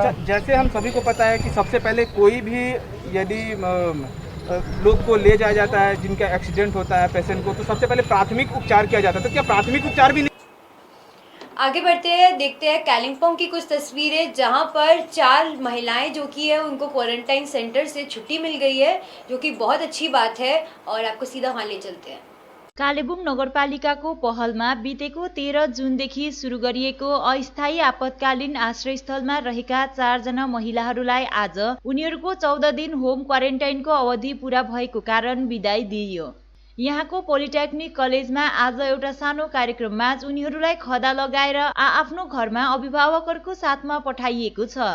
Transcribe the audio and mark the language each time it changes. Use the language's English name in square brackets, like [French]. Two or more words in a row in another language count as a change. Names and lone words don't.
[Hindi] अच्छा, जैसे हम सभी को पता है कि सबसे पहले कोई भी यदि लोग को ले जाया जाता है, जिनका एक्सीडेंट होता है पेशेंट को, तो सबसे पहले प्राथमिक उपचार किया जाता है। तो क्या प्राथमिक उपचार भी आगे बढ़ते हैं, देखते हैं कालिम्पोंग की कुछ तस्वीरें जहां पर 4 महिलाएं जो कि है उनको [English] quarantine center [Hindi] से छुट्टी मिल गई है, जो कि बहुत अच्छी बात है। और आपको सीधा वहां ले चलते हैं। [Nepali] कालेबुङ नगरपालिकाको पहलमा बितेको 13 जुनदेखि सुरु गरिएको अस्थायी आपतकालीन आश्रयस्थलमा रहेका 4 जना महिलाहरूलाई आज उनीहरूको 14 दिन होम क्वारेन्टाइनको अवधि पूरा भएको कारण बिदाई दिइयो। यहाँको पोलिटेक्निक कलेजमा आज एउटा सानो कार्यक्रममा उनीहरूलाई खदा लगाएर आफ्नो घरमा अभिभावकहरूको साथमा पठाइएको छ।